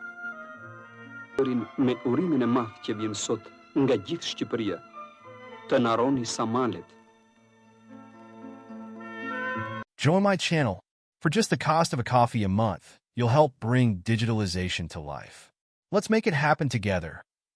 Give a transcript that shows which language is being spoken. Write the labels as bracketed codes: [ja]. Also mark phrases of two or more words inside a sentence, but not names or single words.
[sq] Me urimin e madh që vjen sot nga gjithë Shqipëria, të naroni Samalet. [en] Join my channel. For just the cost of a coffee a month, you'll help bring digitalization to life. Let's make it happen together.